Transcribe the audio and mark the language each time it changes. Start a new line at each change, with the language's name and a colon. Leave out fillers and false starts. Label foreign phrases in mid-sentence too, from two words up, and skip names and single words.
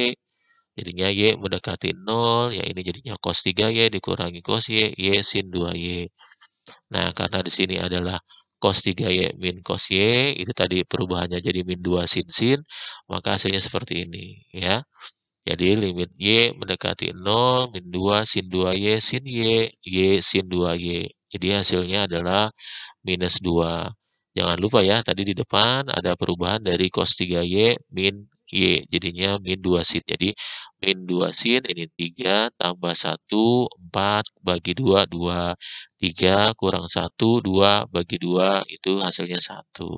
Indonesian: Jadinya Y mendekati 0, ya ini jadinya cos 3Y dikurangi cos Y, Y sin 2Y. Nah, karena di sini adalah cos 3Y min cos Y, itu tadi perubahannya jadi min 2 sin, maka hasilnya seperti ini, ya. Jadi limit Y mendekati 0, min 2 sin 2Y sin Y, Y sin 2Y. Jadi hasilnya adalah minus 2. Jangan lupa ya, tadi di depan ada perubahan dari cos 3Y min Y, jadinya min 2 sin. Jadi min 2 sin, ini 3, tambah 1, 4, bagi 2, 2. 3 kurang 1, 2, bagi 2, itu hasilnya 1.